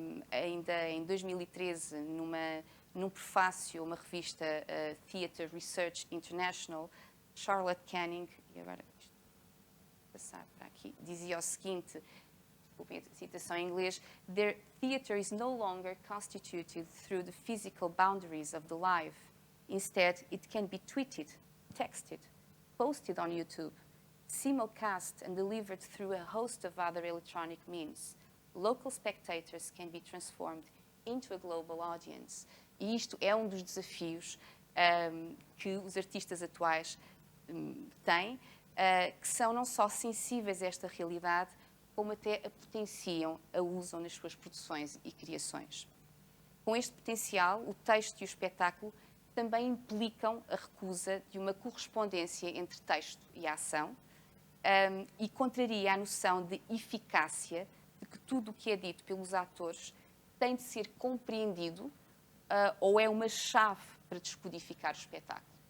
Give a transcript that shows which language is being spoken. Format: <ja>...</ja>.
<pt>Ainda em 2013, num prefácio a uma revista Theatre Research International, Charlotte Canning, e agora passar para aqui, dizia o seguinte, desculpem a citação em inglês:</pt> <en>"Their theatre is no longer constituted through the physical boundaries of the live. Instead, it can be tweeted, texted, posted on YouTube, simulcast and delivered through a host of other electronic means. Local spectators can be transformed into a global audience."</en> <pt>E isto é um dos desafios que os artistas atuais têm, que são não só sensíveis a esta realidade, como até a potenciam, a usam nas suas produções e criações. Com este potencial, o texto e o espetáculo também implicam a recusa de uma correspondência entre texto e ação, e contraria a noção de eficácia de que tudo o que é dito pelos atores tem de ser compreendido ou é uma chave para descodificar o espetáculo.</pt>